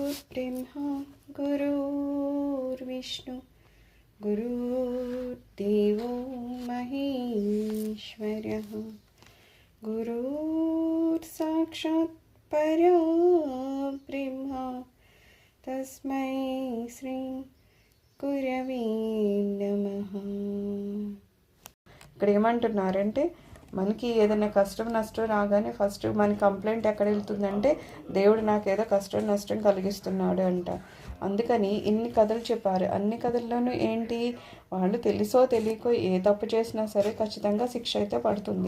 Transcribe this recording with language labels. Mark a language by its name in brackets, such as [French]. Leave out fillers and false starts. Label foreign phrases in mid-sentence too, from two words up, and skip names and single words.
[Sanskrit] ब्रह्मा गुरुर्विष्णु गुरुर्देवो महेश्वरः गुरुर्साक्षात् परब्रह्म तस्मै श्री गुरवे नमः। [Telugu] ఇక్కడ ఏమంటున్నారంటే మనకి ఏదైనా కష్టం నష్టం రాగానే ఫస్ట్ మన కంప్లైంట్ ఎక్కడ వెళ్తుందంటే దేవుడు నాకు ఏదో కష్టం నష్టం కలిగిస్తున్నాడు అంట. అందుకని ఇన్ని కథలు చెప్పారు. అన్ని కథల్లోనూ ఏంటి, వాళ్ళు తెలుసో తెలియకో ఏ తప్పు చేసినా సరే ఖచ్చితంగా శిక్ష అయితే పడుతుంది.